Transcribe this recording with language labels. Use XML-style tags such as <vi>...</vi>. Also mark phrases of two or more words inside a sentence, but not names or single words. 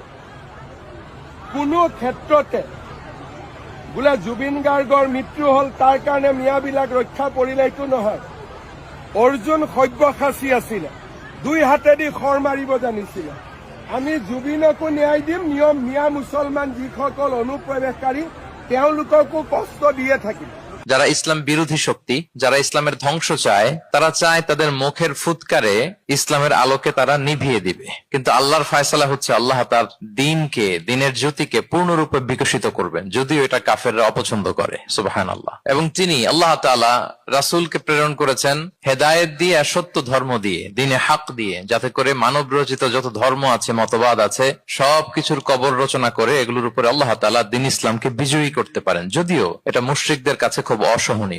<as>কোনো ক্ষেত্ৰতে বোলে জুবিন গাৰ্গৰ মৃত্যু হ'ল তাৰ কাৰণে মিয়াবিলাক ৰক্ষা পৰিলে এইটো নহয়। অৰ্জুন সব্যসাচী আছিলে, দুই হাতেদি খৰ মাৰিব জানিছিলে। আমি জুবিনকো ন্যায় দিম, মিয়া মুছলমান যিসকল অনুপ্ৰৱেশকাৰী তেওঁলোককো কষ্ট দিয়ে থাকিম।</as> <bn>যারা ইসলাম বিরোধী শক্তি, যারা ইসলামের ধ্বংস চায়, তারা চায় তাদের মুখের ফুৎকারে ইসলামের আলোকে তারা নিভিয়ে দিবে। কিন্তু আল্লাহর ফয়সালা হচ্ছে আল্লাহ তার দ্বীনকে, দ্বীনের জ্যোতিকে পূর্ণরূপে বিকশিত করবেন, যদিও এটা কাফেররা অপছন্দ করে। সুবহানাল্লাহ। এবং তিনি আল্লাহ তাআলা রাসূলকে প্রেরণ করেছেন হেদায়েত দিয়ে, সত্য ধর্ম দিয়ে, দ্বীনে হক দিয়ে, যাতে করে মানব রচিত যত ধর্ম আছে, মতবাদ আছে, সবকিছুর কবর রচনা করে এগুলোর উপরে আল্লাহ তাআলা দ্বীন ইসলামকে বিজয়ী করতে পারেন, যদিও এটা মুশরিকদের কাছে খুব অসহনীয়।</bn>